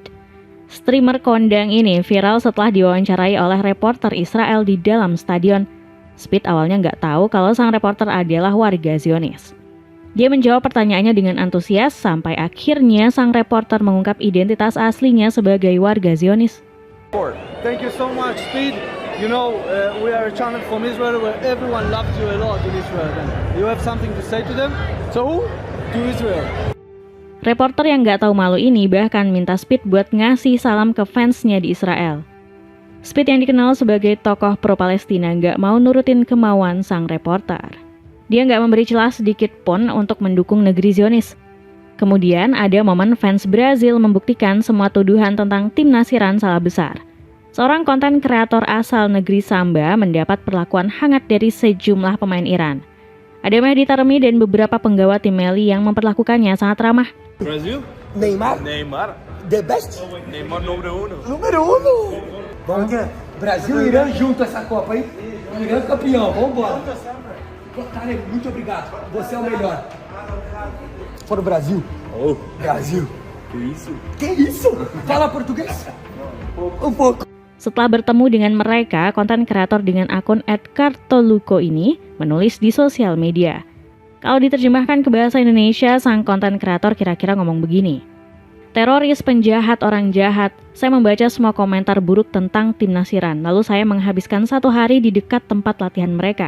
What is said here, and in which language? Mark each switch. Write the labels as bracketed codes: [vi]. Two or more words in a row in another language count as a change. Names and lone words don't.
[id] Streamer kondang ini viral setelah diwawancarai oleh reporter Israel di dalam stadion. Speed awalnya nggak tahu kalau sang reporter adalah warga Zionis. Dia menjawab pertanyaannya dengan antusias sampai akhirnya sang reporter mengungkap identitas aslinya sebagai warga Zionis. [en] Thank you so much, Speed. You know, we are a channel from Israel where everyone loves you a lot in Israel. And you have something to say to them? So, to Israel. [id] Reporter yang nggak tahu malu ini bahkan minta Speed buat ngasih salam ke fansnya di Israel. Speed yang dikenal sebagai tokoh pro-Palestina nggak mau nurutin kemauan sang reporter. Dia nggak memberi celah sedikit pun untuk mendukung negeri Zionis. Kemudian ada momen fans Brazil membuktikan semua tuduhan tentang timnas Iran salah besar. Seorang konten kreator asal negeri Samba mendapat perlakuan hangat dari sejumlah pemain Iran. Ada Mehdi Taremi dan beberapa penggawa tim Meli yang memperlakukannya sangat ramah. [pt] Brasil? Neymar, Neymar? [en] the best. [pt] Neymar número 1. Número 1. Vamos que Brasil e Irã junto essa Copa, hein? Irã campeão, vamos embora. Cara, muito obrigado. Você é o melhor. For o Brasil. Oh, Brasil. que isso? Que isso? Fala português? Um pouco. [id] Setelah bertemu dengan mereka, konten kreator dengan akun @kartoluko ini menulis di sosial media. Kalau diterjemahkan ke bahasa Indonesia, sang konten kreator kira-kira ngomong begini. Teroris, penjahat, orang jahat, saya membaca semua komentar buruk tentang timnas Iran, lalu saya menghabiskan 1 hari di dekat tempat latihan mereka.